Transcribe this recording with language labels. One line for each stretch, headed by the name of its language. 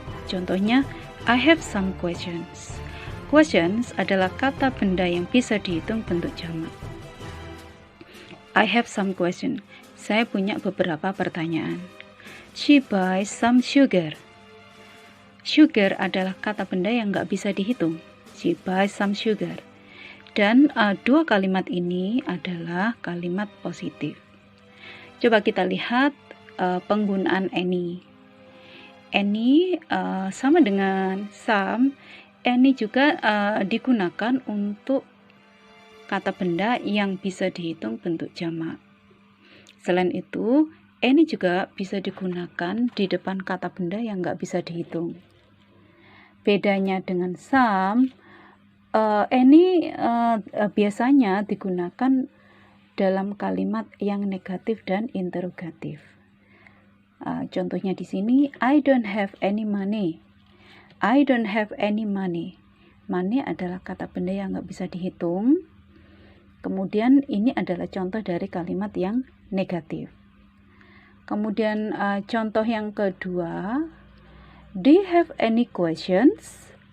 Indonesian: Contohnya,
English: I have some questions.
Indonesian: Questions adalah kata benda yang bisa dihitung bentuk jamak.
English: I have some questions.
Indonesian: Saya punya beberapa pertanyaan.
English: She buys some sugar.
Indonesian: Sugar adalah kata benda yang nggak bisa dihitung.
English: She buys some sugar.
Indonesian: Dan dua kalimat ini adalah kalimat positif. Coba kita lihat penggunaan any. Any sama dengan some. Any juga digunakan untuk kata benda yang bisa dihitung bentuk jamak. Selain itu, any juga bisa digunakan di depan kata benda yang nggak bisa dihitung. Bedanya dengan some, any biasanya digunakan dalam kalimat yang negatif dan interrogatif. Contohnya di sini,
English: I don't have any money. I don't have any money.
Indonesian: Money adalah kata benda yang nggak bisa dihitung. Kemudian ini adalah contoh dari kalimat yang negatif. Kemudian contoh yang kedua,
English: do you have any questions?